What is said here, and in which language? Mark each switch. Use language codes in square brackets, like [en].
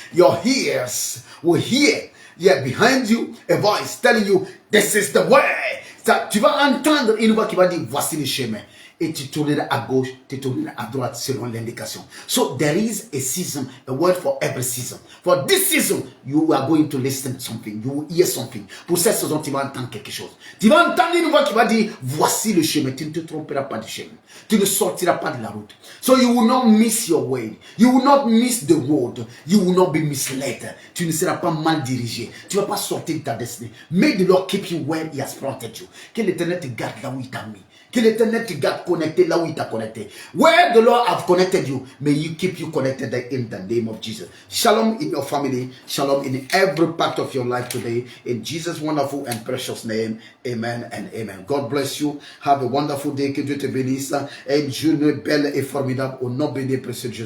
[en] Your ears will hear behind you a voice telling you this is the way. [fr] Tu vas entendre une voix qui va dire voici le chemin. Et tu tourneras à gauche, tu tourneras à droite selon l'indication. [en] So there is a season, a word for every season. For this season, you are going to listen to something, you will hear something. [fr] Pour cette saison, tu vas entendre quelque chose. Tu vas entendre une voix qui va dire, voici le chemin. Tu ne te tromperas pas du chemin. Tu ne sortiras pas de la route. [en] So you will not miss your way. You will not miss the road. You will not be misled. [fr] Tu ne seras pas mal dirigé. Tu ne vas pas sortir de ta destinée. [en] May the Lord keep you where He has planted you. [fr] Que l'Éternel te garde là où il t'a mis. Que l'Éternel te garde connecté là où il t'a connecté. [en] Where the Lord have connected you, may you keep you connected there in the name of Jesus. Shalom in your family. Shalom in every part of your life today. In Jesus' wonderful and precious name. Amen and amen. God bless you. Have a wonderful day. [fr] Que Dieu te bénisse. Et une journée belle et formidable au nom béni et précieux de Jésus.